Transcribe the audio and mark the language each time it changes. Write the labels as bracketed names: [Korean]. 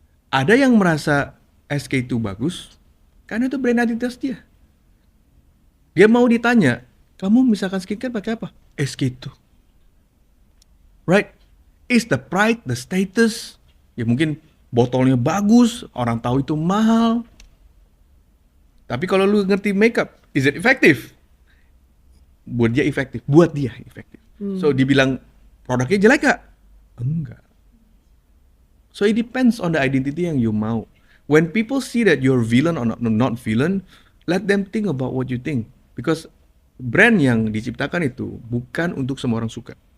[Indonesian] Ada yang merasa SK itu bagus karena itu brand identitas dia. Dia mau ditanya, kamu misalkan skincare pakai apa? SK itu. [English] Right? Is the pride, the status. [Indonesian] Ya mungkin botolnya bagus, orang tahu itu mahal. Tapi kalau lu ngerti makeup, [English] is it effective? [Indonesian] Buat dia efektif. So dibilang produknya jelek gak? Enggak. [English] So it depends on the identity [Indonesian] yang [English] you [Indonesian] mau. [English] When people see that you're villain or not villain, let them think about what you think. Because [Indonesian] brand yang diciptakan itu bukan untuk semua orang suka.